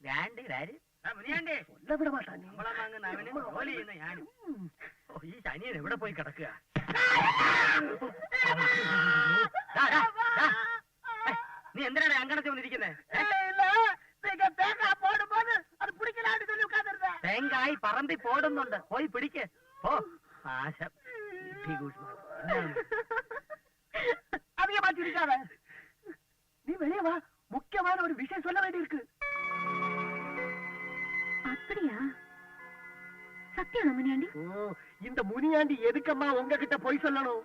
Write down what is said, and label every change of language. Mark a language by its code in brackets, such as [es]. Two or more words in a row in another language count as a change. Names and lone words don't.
[ml] ഈ ശനിയൻ എവിടെ പോയി കിടക്കുക? നീ എന്തിനാണ് അങ്കണത്തിൽ വന്നിരിക്കുന്നത്? തേങ്ങായി പറമ്പി പോടുന്നുണ്ട്, പോയി പിടിക്ക്. ഓ ആശം [ta] அதிகமா சிரிக்காத. நீ வெளியே வா, முக்கியமான ஒரு விஷயம் சொல்ல வேண்டியிருக்கு. அப்படியா? சத்தியம் முனியாண்டி? ஓ, இந்த முனியாண்டி எதுக்கம்மா உங்ககிட்ட போய் சொல்லணும்?